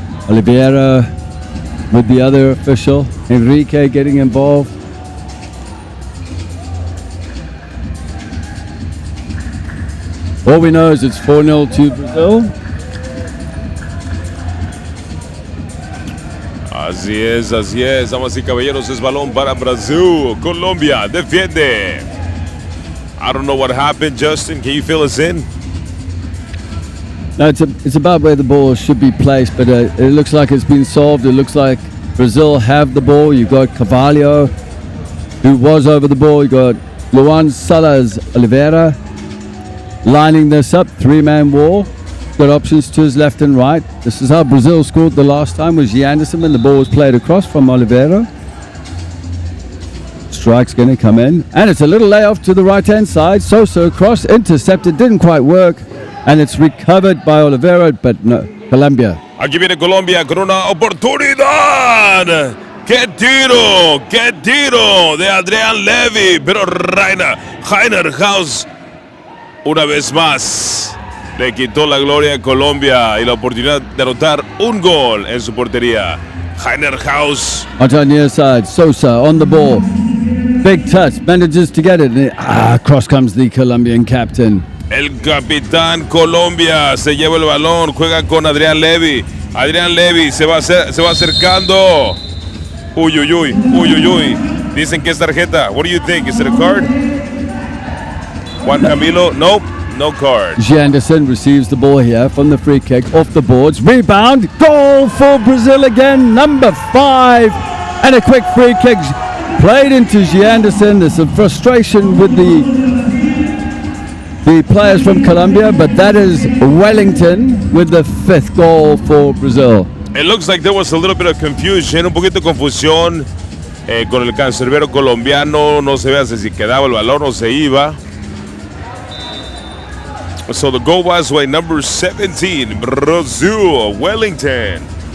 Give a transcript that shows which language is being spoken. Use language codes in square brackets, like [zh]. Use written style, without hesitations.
[en] Oliveira with the other official. Enrique getting involved. All we know is it's 4-0 to Brazil. [es] Así es, damas y caballeros, es balón para Brasil. Colombia defiende. [en] I don't know what happened, Justin. Can you fill us in? No, it's about where the ball should be placed, but it looks like it's been solved. It looks like Brazil have the ball. You've got Carvalho, who was over the ball. You've got Luan Salas Oliveira lining this up, 3-man wall. got options to his left and right. This is how Brazil scored the last time, was Anderson when the ball was played across from Oliveira. Strike's going to come in, and it's a little layoff to the right-hand side. Sosa cross, intercepted, didn't quite work, and it's recovered by Oliveira, but no, Colombia. [es] Aquí viene Colombia con una oportunidad. ¡Qué tiro de Adrián Levy! Pero Rainer House, una vez más, le quitó la gloria a Colombia y la oportunidad de anotar un gol en su portería. Rainer House. [en] Out on near side, Sosa on the ball. Big touch, manages to get it. Cross comes the Colombian captain. [es] El capitán Colombia se lleva el balón, juega con Adrián Levy. Adrián Levy se va acercando. Uy. Dicen que es tarjeta. [en] What do you think? Is it a card? [es] Juan Camilo? [en] Nope, no card. Anderson receives the ball here from the free kick, off the boards. Rebound, goal for Brazil again, number 5. And a quick free kick played into Anderson. There's some frustration with the players from Colombia, but that is Wellington with the 5th goal for Brazil. It looks like there was a little bit of confusion, [es] un poquito de confusión con el cancerbero colombiano. No se vea si quedaba el balón o se iba. [en] So the goal was by number 17, Brazil, Wellington.